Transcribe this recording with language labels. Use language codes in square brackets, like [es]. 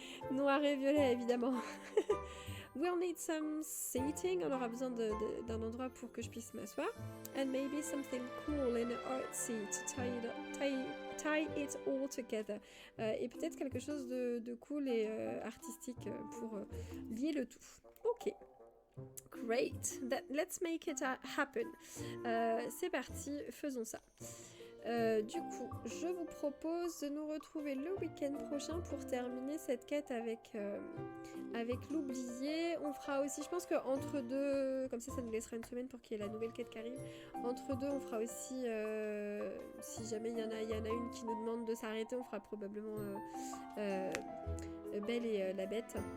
[fr] Noir et violet, évidemment. [en] We'll need some seating, [fr] on aura besoin d'un endroit pour que je puisse m'asseoir. [en] And maybe something cool and artsy to tie it all together. [fr] Et peut-être quelque chose de cool et artistique pour lier le tout. Ok. [en] Great, let's make it happen. [fr] C'est parti, faisons ça. Du coup, je vous propose de nous retrouver le week-end prochain pour terminer cette quête avec l'oublié. On fera aussi, je pense qu'entre deux, comme ça nous laissera une semaine pour qu'il y ait la nouvelle quête qui arrive. Entre deux, on fera aussi, si jamais il y en a une qui nous demande de s'arrêter, on fera probablement Belle et la Bête.